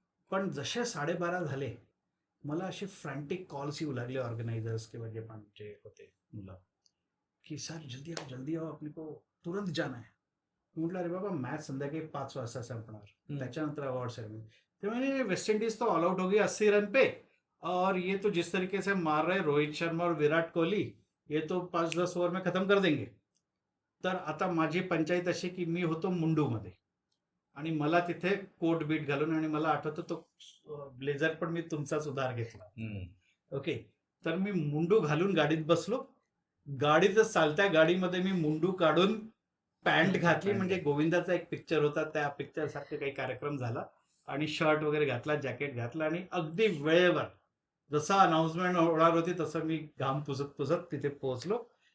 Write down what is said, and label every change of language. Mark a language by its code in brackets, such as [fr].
[mr] पण जसे 12:30 झाले, मला असे फ्रँटिक कॉल्स येऊ लागले ऑर्गनायझर्स किंवा जे पण जे होते मुलं, की [hi] सर जल्दी आओ, अपने को तुरंत जाना है. [mr] म्हटलं अरे बाबा, मॅच संध्याकाळी 5 वाजता संपणार, त्याच्यानंतर अवॉर्ड सेरेमनी. ते म्हणजे [hi] वेस्ट इंडीज तो ऑल आउट हो गई 80 रन पे, और ये तो जिस तरीके से मार रहे रोहित शर्मा और विराट कोहली, ये तो 5-10 ओव्हर में खतम कर देंगे. [mr] तर आता माझी पंचायत अशी की मी होतो मुंडूमध्ये, आणि मला तिथे कोट बीट घालून, आणि मला आठवतं तो ब्लेझर पण मी तुमचाच उधार घेतला. ओके, तर मी मुंडू घालून गाडीत बसलो. गाडीतच चालत्या गाडीमध्ये मी मुंडू काढून पॅन्ट घातली, म्हणजे गोविंदाचा एक पिक्चर होता, त्या पिक्चर सारखं काही कार्यक्रम झाला, आणि शर्ट वगैरे घातला, जॅकेट घातला, आणि अगदी वेळेवर जसं अनाउन्समेंट होणार होती तसं मी घाम पुसत तिथे पोहोचलो.